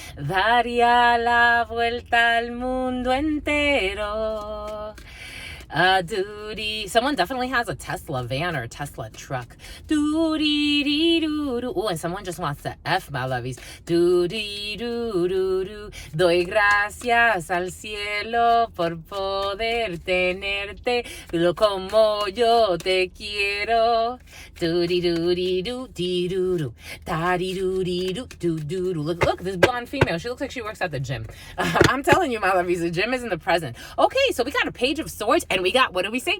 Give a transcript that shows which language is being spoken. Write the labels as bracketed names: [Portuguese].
[Spanish] Daría la vuelta al mundo entero. Doody. [English] Someone definitely has a Tesla van or a Tesla truck. Doody-doo-doo. Oh, and someone just wants to F, my lovies. Doody-doo-doo-doo. [Spanish] Doy gracias al cielo por poder tenerte como yo te quiero. Doody-doo-dee-doo-dee-doo-doo. Da-dee-doo-dee-doo-doo-doo. [English] Look, this blonde female. She looks like she works at the gym. I'm telling you, my lovies, the gym is in the present. Okay, so we got a Page of Swords, and we got, what do we say?